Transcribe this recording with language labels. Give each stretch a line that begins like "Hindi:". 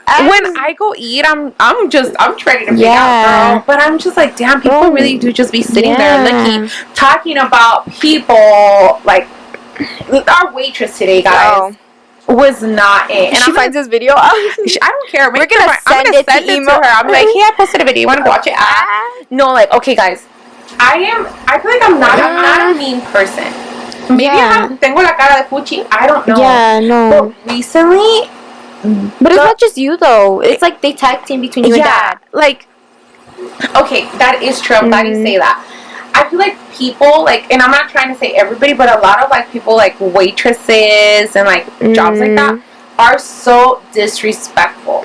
English: when I go eat, I'm ready to pay out, girl. But I'm just like, damn, people really do just be sitting there looking, talking about people. Like our waitress today, guys, was not it. And she finds this video. I don't care. We're gonna send it to her. I'm like, hey, I posted a video. You want to watch it? No, like, okay, guys, I feel like I'm not a mean person.
Spanish: Maybe tengo la cara de fuchi.
English: I don't know. Yeah, no. But recently, but it's not just you though. It's like they tag team between you and Dad. Like, okay, that is true. I'm glad you say that. I feel like people, like, and I'm not trying to say everybody, but a lot of like people, like waitresses and like jobs like that, are so disrespectful.